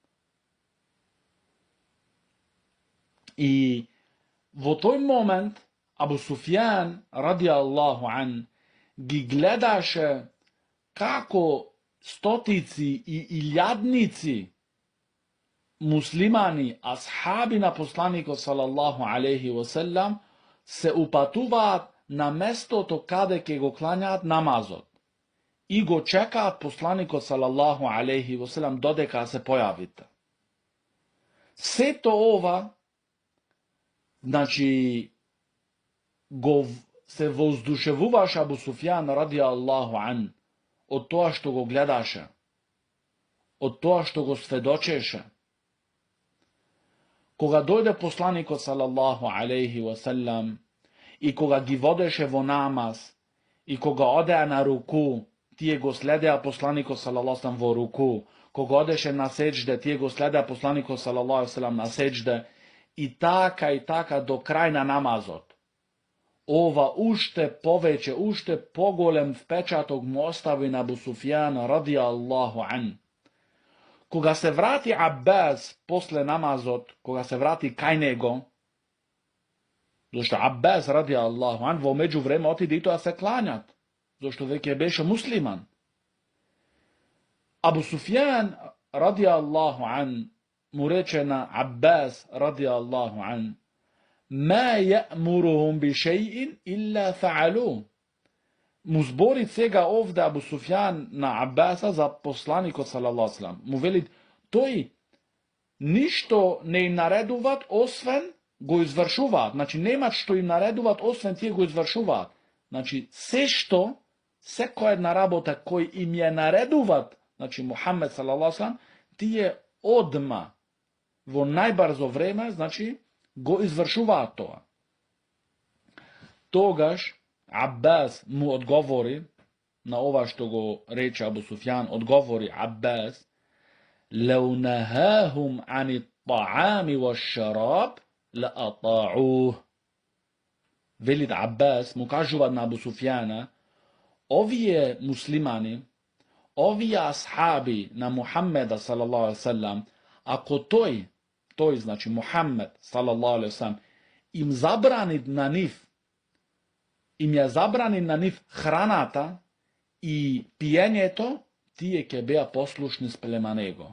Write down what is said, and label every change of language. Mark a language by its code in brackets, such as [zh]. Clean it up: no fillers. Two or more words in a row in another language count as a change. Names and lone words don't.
[mk] И во тој момент Абу Суфјан [ar] رضي الله عن [mk] ги гледаше како стотици и илјадници муслимани, асхаби на посланику [ar] صلى الله عليه وسلم, [mk] се упатуват на место то каде ке го клањат намазот и го чекат посланику [ar] صلى الله عليه وسلم [mk] додека се појавите. Све то ова, значи, го се воздушевуваш Абу Суфјан [ar] رضي الله عن [mk] од тоа што го гледаше, од тоа што го сведочеше. Кога дојде посланико [ar] صلى الله عليه وسلم [mk] и кога ги водеше во намаз и кога оде на руку, тије го следеја посланико [ar] صلى الله عليه وسلم [mk] во руку, кога одеше на сеѓде, тије го следеја посланико [ar] صلى الله عليه وسلم [mk] на сеѓде и така до крајна намазот. Ова уште повеќе, уште поголем впечатог му остави на Абу Суфјана [ar] رضي الله عن. [mk] Кога се врати Аббас после намазот, кога се врати кај него, зашто Аббас [ar] رضي الله عن [mk] во меѓу време отиде и то се клањат, зашто век је беше муслиман. Абу Суфјан [ar] رضي الله عن [mk] му рече на Аббас [ar] رضي الله عن، ما يأمرهم بشيء إلا فعلوا. [mk] Му збори свега овдје Абу Суфјан на Аббаса за посланика [ar] صلى الله عليه وسلم. [mk] Му вели, тој ништо не им наредуваат, освен го извршуваат. Значи, немат што им наредуваат, освен тие го извршуваат. Значи, се што, секоја една работа кој им ја наредуваат, значи, Мухаммед салаллаху тие одма, во најбрзо време, значи, го извршуваат тоа. Тогаш, Аббас му одговори, на ова што го рече Абу Суфјан, одговори Аббас, [ar] لو نهاهم عن الطعام والشراب لأطاعوه. [mk] Велит Аббас, му кажува на Абу Суфјана, овие муслимани, овие асхаби на Мухаммеда [ar] صلى الله عليه وسلم, [mk] ако тој значи Мухаммед [ar] صلى الله عليه وسلم, [mk] им забрани на нив, им ја забрани на нив храната и пиењето, тие ќе беа послушни спрема него.